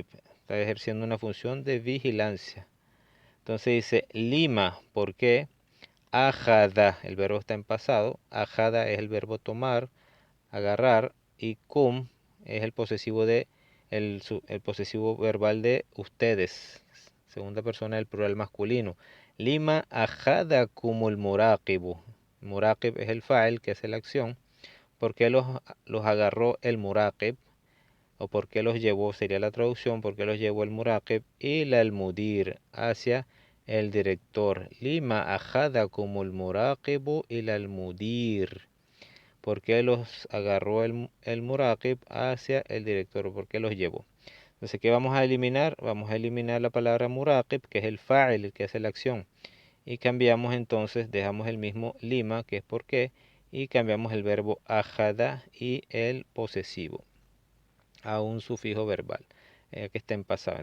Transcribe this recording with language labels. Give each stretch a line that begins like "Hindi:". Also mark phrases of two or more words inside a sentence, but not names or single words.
Spanish: Está ejerciendo una función de vigilancia. Entonces dice lima, ¿por qué? Ajada, el verbo está en pasado. Ajada es el verbo tomar, agarrar, y cum es el posesivo el posesivo verbal de ustedes, segunda persona del plural masculino.
Arabic: لِمَ أَخَذَكُمُ المُراقِبُ.
Spanish: Muraqib es el fa'il, que hace la acción. ¿Por qué los agarró el muraqib? O ¿por qué los llevó? Sería la traducción. ¿Por qué los llevó el muraqib?
Arabic: إلى المدير,
Spanish: hacia el director.
Arabic: لِمَ أَخَذَكُمُ المُراقِبُ إلى المدير.
Spanish: ¿Por qué los agarró el muraqib hacia el director? ¿Por qué los llevó? Entonces, ¿qué vamos a eliminar? Vamos a eliminar la palabra muraqib, que es el fa'il, el que hace la acción. Y cambiamos entonces, dejamos el mismo lima, que es por qué, y cambiamos el verbo ajada y el posesivo a un sufijo verbal, que está en pasado.